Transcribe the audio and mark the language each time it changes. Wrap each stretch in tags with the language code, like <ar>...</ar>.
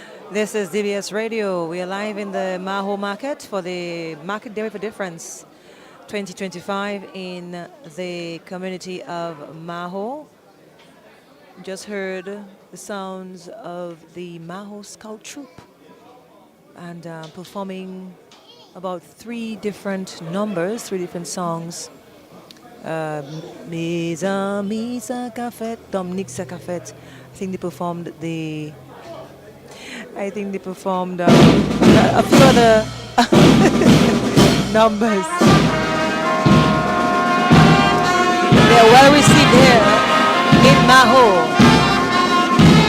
<en>This is DBS Radio. We are live in the Mahaut market for the Market Day for Difference 2025 in the community of Mahaut. Just heard the sounds of the Mahaut Scout Troop and performing about 3 different numbers, 3 different songs.</en> <acf>Mes amis, ça qu'a fait, Dominique, ça qu'a fait.</acf> <en>I think they performed a few other numbers. They are well received here in Mahaut.</en>